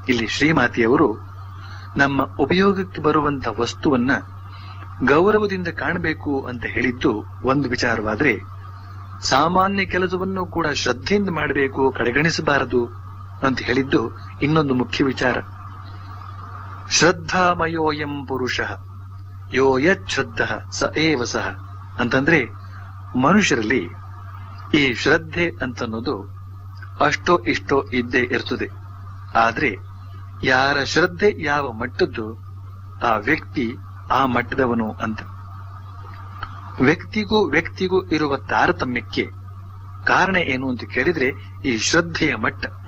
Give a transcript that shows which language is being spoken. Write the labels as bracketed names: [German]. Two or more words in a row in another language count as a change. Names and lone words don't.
[Kannada] ಇಲ್ಲಿ ಶ್ರೀಮಾತೆಯವರು ನಮ್ಮ ಉಪಯೋಗಕ್ಕೆ ಬರುವಂತ ವಸ್ತುವನ್ನ ಗೌರವದಿಂದ ಕಾಣಬೇಕು ಅಂತ ಹೇಳಿದ್ದು ಒಂದು ವಿಚಾರವಾದ್ರೆ, ಸಾಮಾನ್ಯ ಕೆಲಸವನ್ನು ಕೂಡ ಶ್ರದ್ಧೆಯಿಂದ ಮಾಡಬೇಕು, ಕಡೆಗಣಿಸಬಾರದು ಅಂತ ಹೇಳಿದ್ದು ಇನ್ನೊಂದು ಮುಖ್ಯ ವಿಚಾರ. [Sanskrit] ಶ್ರದ್ಧಾಮಯೋಯಂ ಪುರುಷಃ ಯೋ ಯಚ್ಛ್ರದ್ಧ ಸ ಏವ ಸಹ [Kannada] ಅಂತಂದ್ರೆ, ಮನುಷ್ಯರಲ್ಲಿ ಈ ಶ್ರದ್ಧೆ ಅಂತನ್ನೋದು ಅಷ್ಟೋ ಇಷ್ಟೋ ಇದ್ದೇ ಇರ್ತದೆ. ಆದ್ರೆ ಯಾರ ಶ್ರದ್ಧೆ ಯಾವ ಮಟ್ಟದ್ದು, ಆ ವ್ಯಕ್ತಿ ಆ ಮಟ್ಟದವನು ಅಂತ. ವ್ಯಕ್ತಿಗೂ ಇರುವ ತಾರತಮ್ಯಕ್ಕೆ ಕಾರಣ ಏನು ಅಂತ ಕೇಳಿದ್ರೆ ಈ ಶ್ರದ್ಧೆಯ ಮಟ್ಟ.